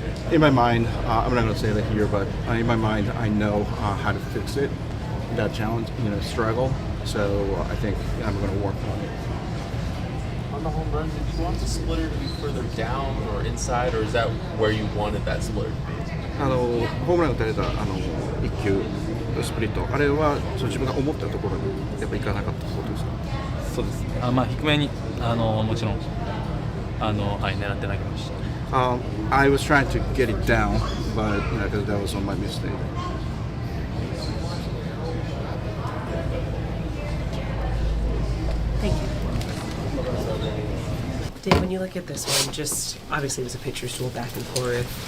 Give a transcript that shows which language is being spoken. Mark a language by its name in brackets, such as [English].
[English] In my mind, I'm not going to say that here, but in my mind, I know how to fix it, that challenge, struggle. So I think I'm going to work on it. On the home run, did you want the splitter to be further down or inside, or is that where you wanted that splitter to be? [Japanese] ホームラン打たれた1球スプリット、あれは自分が思ったところにやっぱいかなかったことですか？そうですね。低めにもちろん狙って投げました。 [English] I was trying to get it down, but that was on my mistake. Thank you. Dave, when you look at this one, just obviously it was a pitcher's duel back and forth.